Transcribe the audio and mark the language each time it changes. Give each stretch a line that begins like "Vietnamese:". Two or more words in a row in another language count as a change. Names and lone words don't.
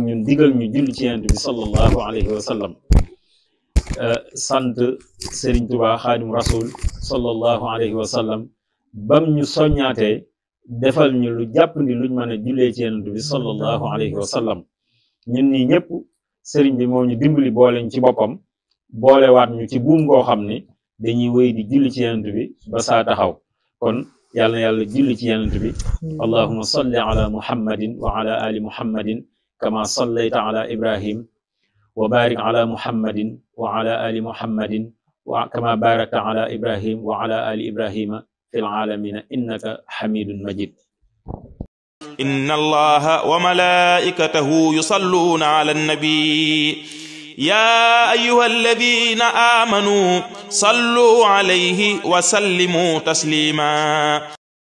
Wolof: ñun digal ñu julli ci yonent bi
Arabic: صلى الله عليه وسلم
Wolof: sant Serigne Touba Xaadim Rasul
Arabic: صلى الله عليه وسلم
Wolof: bam ñu soññaatee defal ñu lu jàpp ni luñ mën a jullee ci yonent bi
Arabic: صلى الله عليه وسلم
Wolof: ñun ñi ñëpp Serigne bi moo ñu dimbali boole ñu ci boppam boolewaat ñu ci buum goo xam ni dañuy wéy di julli ci yonent bi ba saa taxaw kon yàlla na yàlla julli ci yonent bi
Arabic: اللهم صل على محمد وعلى آل محمد كما صليت على إبراهيم وبارك على محمد وعلى آل محمد وكما باركت على إبراهيم وعلى آل إبراهيم في العالمين إنك حميد مجيد إن الله وملائكته يصلون على النبي يا أيها الذين آمنوا صلوا عليه وسلموا تسليما